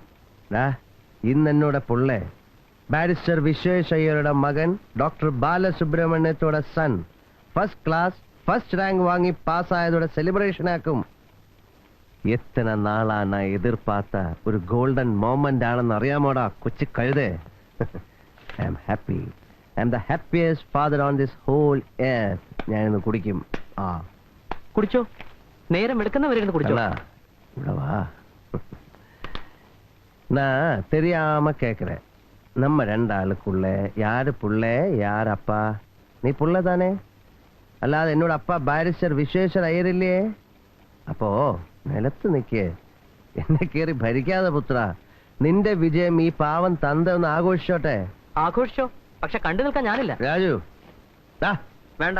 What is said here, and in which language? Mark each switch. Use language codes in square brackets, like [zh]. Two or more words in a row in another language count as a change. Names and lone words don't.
[ml] ഇന്ന് എന്നോട് പുള്ളേ ബാരിസ്റ്റർ വിശ്വേഷ് അയ്യരുടെ മകൻ ഡോക്ടർ ബാലസുബ്രഹ്മണ്യത്തോടെ [en] son first class first rank [ml] വാങ്ങി പാസ്സായതോടെ സെലിബ്രേഷൻ ആക്കും. എത്ര നാളാണ് എതിർപ്പാത്ത ഒരു [en] golden moment [ml] ആണെന്ന് അറിയാമോടാ കൊച്ചു കഴുതേ. [en] I am happy. I am the happiest father on this whole earth. [ml] ഞാനിന്ന് കുടിക്കും. കുടിച്ചോ, നേരം എടുക്കുന്നവരെ കുടിച്ചോ. ഇവിടെ വാ. [ta] நான் தெரியாம கேக்குறேன். நம்ம 2 ஆளுக்குள்ள யாரு புள்ள யார் அப்பா? நீ புள்ள தானே? [ml] അല്ലാതെ എന്നോട് അപ്പ ബാരിസ്റ്റർ വിശ്വേശ്വർ അയ്യരില്ലേ? അപ്പോ നിലത്ത് നിൽക്കേ, എന്നെ കേറി ഭരിക്കാതെ പുത്ര. നിന്റെ വിജയം ഈ പാവം തന്ത ഒന്ന് ആഘോഷിച്ചോട്ടെ. ആഘോഷിച്ചോ, പക്ഷെ കണ്ടു നിൽക്കാൻ ഞാനില്ല. രാജു വേണ്ട.